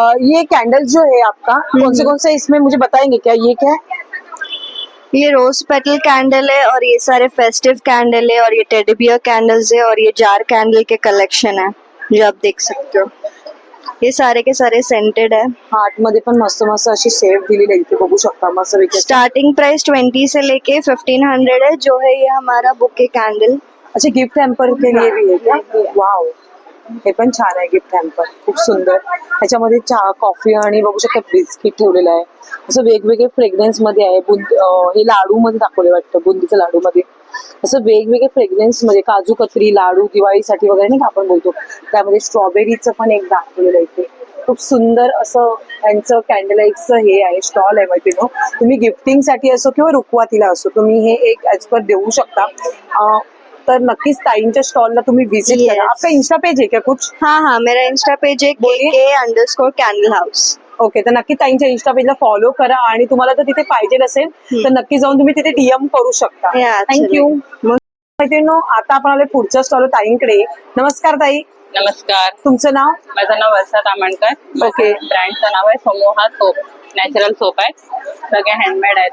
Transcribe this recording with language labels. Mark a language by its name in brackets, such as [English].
[Hindi] ये कैंडल जो है आपका कौन से इसमें मुझे बताएंगे क्या? ये क्या है? ये रोज पेटल कैंडल है और ये सारे फेस्टिव कैंडल है और ये टेडी बियर कैंडल्स है और ये जार कैंडल के कलेक्शन है जो आप देख सकते हो. ये सारे के सारे सेंटेड है. [Marathi] हार्ट मध्ये पण मस्त मस्त अशी शेप दिलेली आहे. इथे बघू शकता मस्त. [Hindi] स्टार्टिंग प्राइस 20 से लेके 1500 है. जो है ये हमारा बुके कैंडल. अच्छा, गिफ्ट हॅम्पर के लिए भी है क्या? [Marathi] वाव, हे पण छान आहे गिफ्ट हॅम्पर. खूप सुंदर. ह्याच्यामध्ये चहा, कॉफी आणि बघू शकता बिस्किट ठेवलेलं आहे. असं वेगवेगळे फ्रेग्रन्स मध्ये आहे. हे लाडू मध्ये दाखवले वाटतं, बुंदीचं लाडू मध्ये. असं वेगवेगळे फ्रेग्रन्स मध्ये काजू कतरी लाडू दिवाळीसाठी वगैरे नाही का आपण बोलतो, त्यामध्ये स्ट्रॉबेरीचं पण एक दाखवलेलं आहे. इथे खूप सुंदर असं यांचं कॅन्डलाइटचं हे आहे, स्टॉल आहे मैत्रिणी. तुम्ही गिफ्टिंग साठी असो किंवा रुखवातीला असो तुम्ही हे एक ऍज पर देऊ शकता. तर नक्कीच ताईंच्या स्टॉलला तुम्ही विजिट करा. [Hindi] आपका इंस्टा पेज है क्या कुछ? हाँ, मेरा इंस्टा पेज है KK_कैंडल हाउस. [English] Okay. [Marathi] तर नक्की ताईंच्या इंस्टा पेजला फॉलो करा. आणि तुम्हाला जर तिथे पाहिजे असेल तर नक्की जाऊन तुम्ही तिथे DM करू शकता. थँक्यू. मैत्रिणींनो, आता आपण आले पुढच्या स्टॉल ताईंकडे. नमस्कार ताई. नमस्कार, तुमचं नाव? माझं नाव वर्षा तामणकर. [English] Okay. [Marathi] ब्रँडचं नाव आहे समूहा सोप. नॅचरल सोप आहे, सगळे हँडमेड आहेत.